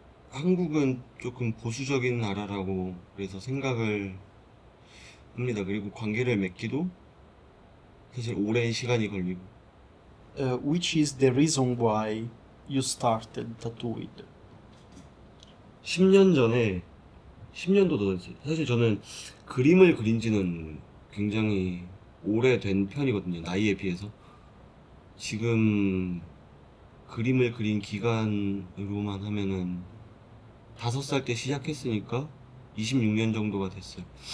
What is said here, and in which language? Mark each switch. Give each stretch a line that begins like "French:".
Korean: 한국은 조금 보수적인 나라라고 그래서 생각을 합니다. 그리고 관계를 맺기도 사실 오랜 시간이 걸리고.
English: Which is the reason why you started tattooing?
Korean: 10년 전에, 10년도 더 됐어요. 사실 저는 그림을 그린 지는 굉장히 오래된 편이거든요, 나이에 비해서. 지금 그림을 그린 기간으로만 하면은 5살 때 시작했으니까 26년 정도가 됐어요.